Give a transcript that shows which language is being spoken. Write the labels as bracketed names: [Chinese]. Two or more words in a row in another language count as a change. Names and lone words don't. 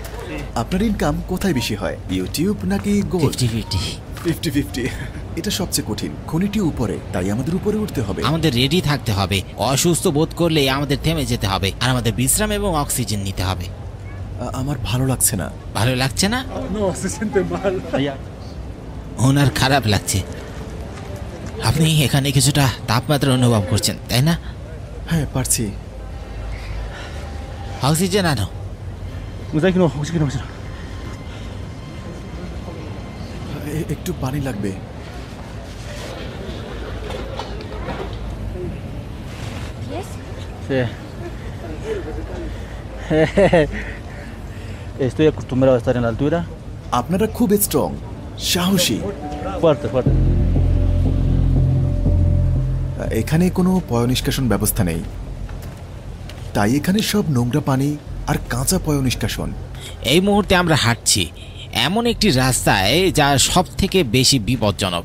[Bangla] আপনার ইনকাম কোথায় বেশি হয়, ইউটিউব নাকি গোল্ড? 50-50। 50-50। এটা সবচেয়ে কঠিন। খনিটি উপরে, তাই আমাদের উপরে উঠতে হবে। আমাদের রেডি থাকতে হবে। অসুস্থ বোধ করলে আমাদের থেমে যেতে হবে, আর আমাদের বিশ্রাম এবং অক্সিজেন নিতে হবে। আমার ভালো লাগছে না। ভালো লাগছে না? [Spanish] No, se siente mal. Allá. [Bangla] ওনার খারাপ লাগছে। আপনি এখানে কিছুটা তাপমাত্রা অনুভব করছেন, তাই না? হ্যাঁ, পারছি। অক্সিজেন আনো। [Spanish] Oxígeno. [Bangla] একটু পানি লাগবে। [Spanish] Sí. Estoy acostumbrado a estar en la altura. [Bangla] আপনারা খুব স্ট্রং, সাহসী। [Spanish] Fuerte. [Bangla] এখানে কোনো পয়ঃনিষ্কাশন ব্যবস্থা নেই, তাই এখানে সব নোংরা পানি আর কাঁচা পয়ঃনিষ্কাশন। এই মুহূর্তে আমরা হাঁটছি এমন একটি রাস্তায় যা সব থেকে বেশি বিপজ্জনক।